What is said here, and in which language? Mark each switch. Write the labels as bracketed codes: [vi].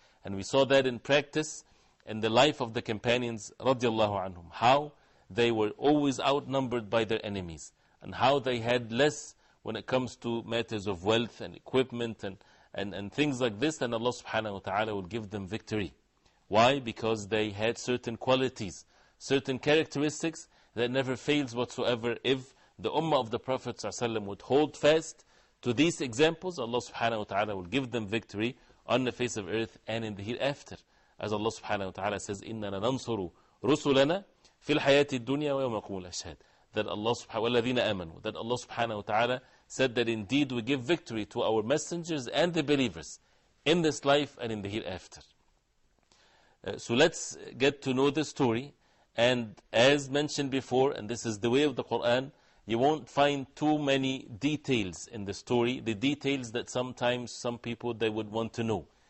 [en] And we saw that in practice in the life of the companions radiallahu anhum, how they were always outnumbered by their enemies, and how they had less when it comes to matters of wealth and equipment and things like this, and Allah subhanahu wa ta'ala would give them victory. Why? Because they had certain qualities, certain characteristics that never fails whatsoever. If the ummah of the Prophet ﷺ would hold fast to these examples, Allah subhanahu wa ta'ala will give them victory on the face of earth and in the hereafter. As Allah subhanahu wa ta'ala says, [ar] إِنَّا لَنَنْصُرُ رُسُلَنَا فِي الْحَيَاةِ الدُّنْيَا وَيَوْمَ يَقُومُ الْأَشْهَادُ. [en] That Allah subhanahu wa ta'ala said that indeed we give victory to our messengers and the believers in this life and in the hereafter. So let's get to know the story. And as mentioned before, and this is the way of the Qur'an, you won't find too many details in the story, the details that sometimes some people they would want to know.